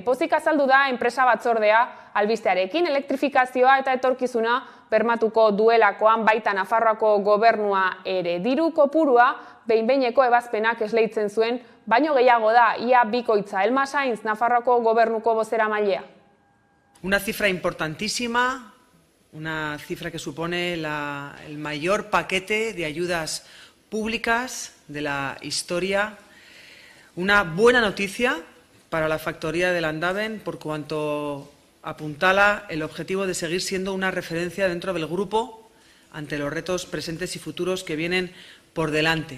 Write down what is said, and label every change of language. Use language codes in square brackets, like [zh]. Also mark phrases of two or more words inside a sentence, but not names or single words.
[eu] Pozik azaldu da enpresa batzordea albistearekin elektrifikazioa eta etorkizuna bermatuko duelakoan baita Nafarroako gobernua ere. Diru kopurua behin-behineko ebazpenak esleitzen zuen, baino gehiago da ia bikoitza. Elma Sainz, Nafarroako gobernuko bozeramailea. [es] Una cifra importantísima, una cifra que supone el mayor paquete de ayudas públicas de la historia. Una buena noticia para la factoría de Landaven por cuanto apuntala el objetivo de seguir siendo una referencia dentro del grupo ante los retos presentes y futuros que vienen por delante.